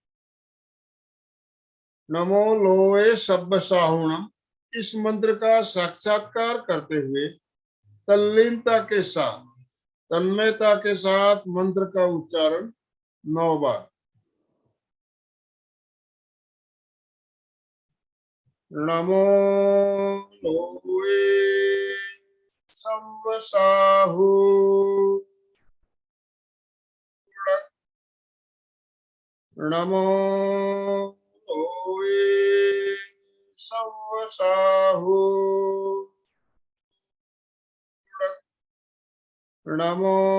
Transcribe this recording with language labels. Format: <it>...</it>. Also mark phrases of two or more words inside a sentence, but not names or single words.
<pra>नमो लोए सब्ब साहुणम,</pra> <hi>इस मंत्र का साक्षात्कार करते हुए तल्लीनता के साथ, तन्मयता के साथ मंत्र का उच्चारण 9 बार।</hi> <pra>नमो लोए सब्ब साहु, नमो लोए सब्ब साहु, नमो</pra>